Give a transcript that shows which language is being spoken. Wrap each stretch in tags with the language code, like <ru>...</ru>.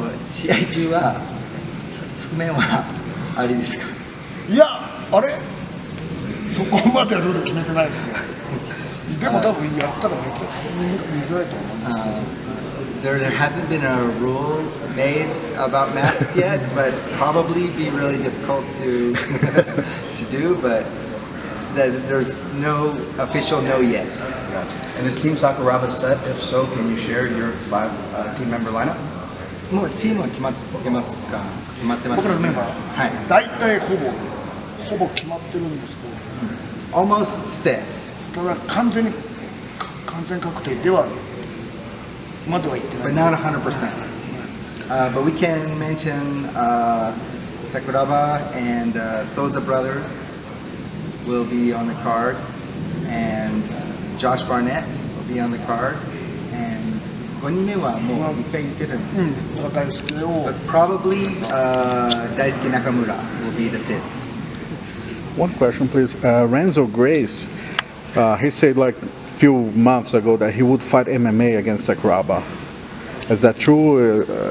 <ja>試合中は覆面はありですか？いや、あれそこまでルール決めてないですね。でも多分やったらめっちゃ見づらいと思うんですけど。</ja> <en>There hasn't been a rule made about masks yet, but probably be really difficult to do. But there's no official no yet. And is Team Sakuraba set? If so, can you share your team member lineup?</en> <ja>もうチームは決まってますか？決まってます。僕らのメンバー、はい。大体ほぼ決まってるんですけど、</ja> <en>Almost set.</en> <ja>ただ完全確定ではまでは言ってない。</ja> <en>But not 100%. But we can mention Sakuraba and Souza brothers will be on the card, and Josh Barnett will be on the card, and</en> <ja>5人目はもう1回言ってるんですよ。だから大輔を</ja> <en>But probably Daisuke Nakamura will be the fifth. One question, please. Renzo Grace, he said like a few months ago that he would fight MMA against Sakuraba. Is that true?</en>